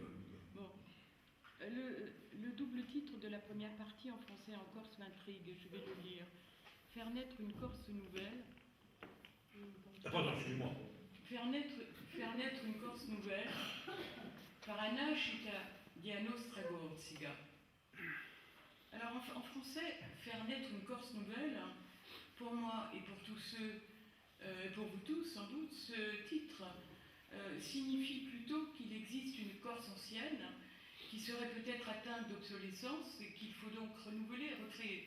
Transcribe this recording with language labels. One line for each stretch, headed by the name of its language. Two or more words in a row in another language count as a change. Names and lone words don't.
French: Bon. Le double titre de la première partie en français en Corse m'intrigue, je vais le lire. Faire naître une Corse nouvelle. Pardon, excuse-moi. Faire naître une Corse nouvelle par
Italian: la nascita di una nostra Corsica.
French: Alors en français, faire naître une Corse nouvelle, pour moi et pour tous ceux, pour vous tous sans doute, ce titre signifie plutôt qu'il existe une Corse ancienne qui serait peut-être atteinte d'obsolescence et qu'il faut donc renouveler et recréer.